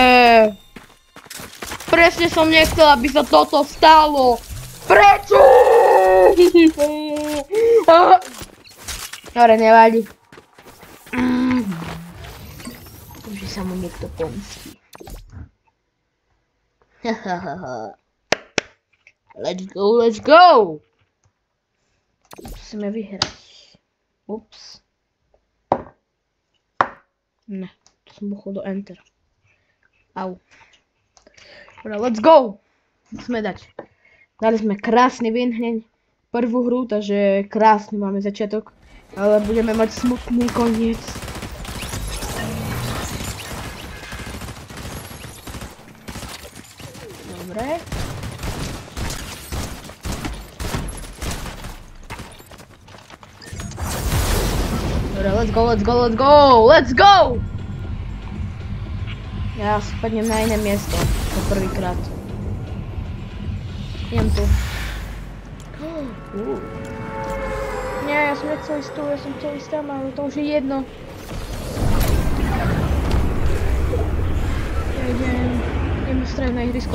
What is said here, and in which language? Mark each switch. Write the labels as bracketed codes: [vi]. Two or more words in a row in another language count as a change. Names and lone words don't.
[sk] Presne som nechcel, aby sa toto stalo. Prečo? Dobre, nevadí. sa mu niekto pomstí. [en] Let's go, let's go! [sk] Musíme vyhrať. Ups. Ne, to som buchol do Enter. Au. Dobre, [en] let's go! [sk] Musíme dať. Dali sme krásny win hneď prvú hru, takže krásny máme začiatok. Ale budeme mať smutný koniec. Dobre. Dobre, [en] let's go, let's go, let's go! Let's go! [sk] Ja spadnem na iné miesto. To prvýkrát. Idem tu. Nie, ja som nechcel ísť tu, ja som chcel ísť tam, ale to už je jedno. Ja idem do stredné ihrisko.